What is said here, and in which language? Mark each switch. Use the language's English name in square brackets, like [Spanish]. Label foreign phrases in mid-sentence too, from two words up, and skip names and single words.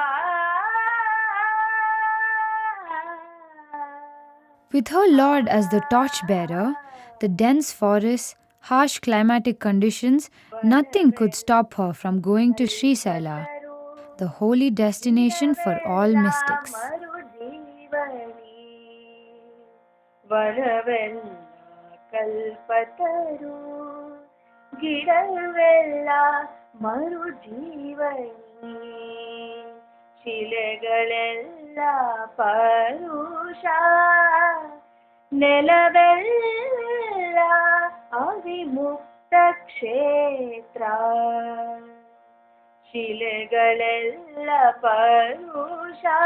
[English] With her Lord as the torchbearer, the dense forests, harsh climatic conditions, nothing could stop her from going to Sri Saila, the holy destination for all mystics. [Kannada] ಕಲ್ಪತರು ಗಿಡವೆಲ್ಲ ಮರುಜೀವನಿ ಶಿಲೆಗಳೆಲ್ಲ ಪರುಷ ನೆಲವೆಲ್ಲ ಅವಿಮುಕ್ತ ಕ್ಷೇತ್ರ ಶಿಲೆಗಳೆಲ್ಲ ಪರುಷ